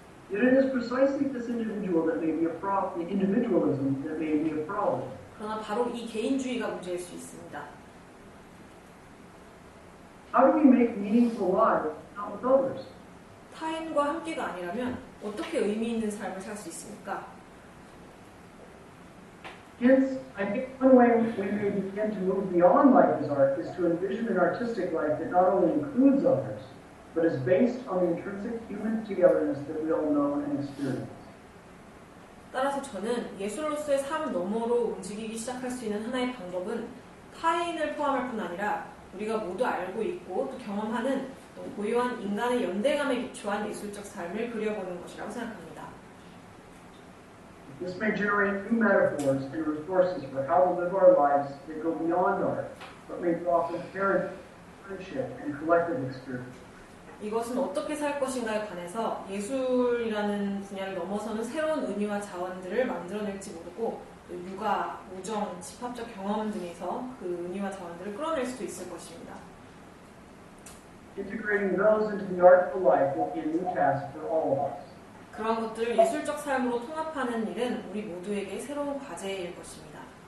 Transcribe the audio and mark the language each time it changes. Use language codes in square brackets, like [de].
[en] Yet it is precisely this individual that may be a problem, the individualism that may be a problem. [ko] 그러나 바로 이 개인주의가 문제일 수 있습니다. [en] How do we make meaningful lives not with others? [ko] 타인과 함께가 아니라면 어떻게 의미 있는 삶을 살 수 있습니까? [en] Hence, I think one way we may begin to move beyond life as art is to envision an artistic life that not only includes others, but is based on the intrinsic human togetherness that we all know and experience. [ko] 따라서 저는 예술로서의 삶 너머로 움직이기 시작할 수 있는 하나의 방법은 타인을 포함할 뿐 아니라 우리가 모두 알고 있고 또 경험하는 또 고유한 인간의 연대감에 기초한 예술적 삶을 그려보는 것이라고 생각합니다. [en] This may generate new metaphors and resources for how to live our lives that go beyond art, but may offer friendship and collective experience. [ko] 이것은 어떻게 살 것인가에 관해서 예술이라는 분야를 넘어서는 새로운 의미와 자원들을 만들어낼지 모르고 또 육아, 우정, 집합적 경험 등에서 그 의미와 자원들을 끌어낼 수도 있을 것입니다. [en] Integrating those into the artful life will be a new task for all of us. [ko] 그런 것들을 예술적 삶으로 통합하는 일은 우리 모두에게 새로운 과제일 것입니다.